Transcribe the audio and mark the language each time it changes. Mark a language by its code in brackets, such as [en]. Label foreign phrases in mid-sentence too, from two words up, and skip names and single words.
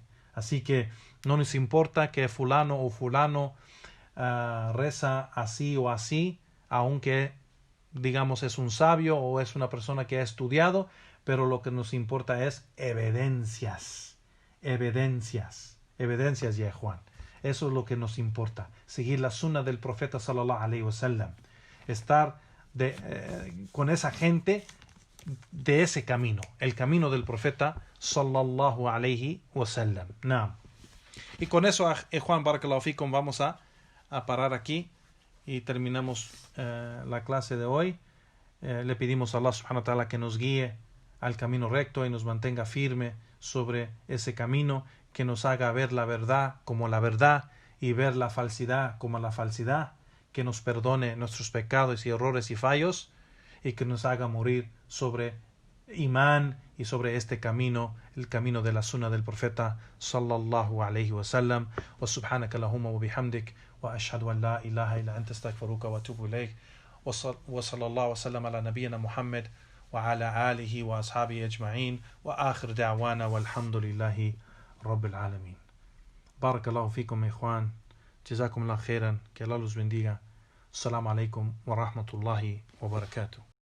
[es] Así que no nos importa que fulano o fulano reza así o así, aunque digamos es un sabio o es una persona que ha estudiado, pero lo que nos importa es evidencias, ya Juan. Eso es lo que nos importa, seguir la sunna del profeta [ar] صلى الله عليه وسلم, [es] estar con esa gente de ese camino, el camino del profeta [ar] صلى الله عليه وسلم. [es] Naam. Y con eso, Juan, [ar] بارك الله فيكم, [es] vamos a parar aquí y terminamos la clase de hoy. Le pedimos a [ar] الله سبحانه وتعالى [es] que nos guíe al camino recto y nos mantenga firme sobre ese camino, que nos haga ver la verdad como la verdad y ver la falsidad como la falsidad, que nos perdone nuestros pecados y errores y fallos, y que nos haga morir sobre imán y sobre este camino, el camino de la sunna del profeta [ar] صلى الله عليه وسلم. وسبحانك اللهم وبحمدك وأشهد أن لا إله إلا أنت أستغفرك وأتوب إليك وصلى الله وسلم على نبينا محمد وعلى آله وأصحابه أجمعين وآخر دعوانا والحمد لله رب العالمين. بارك الله فيكم، إخوان. جزاكم الله خيرا. [es] Que Allah los bendiga. [ar] السلام عليكم ورحمة الله وبركاته.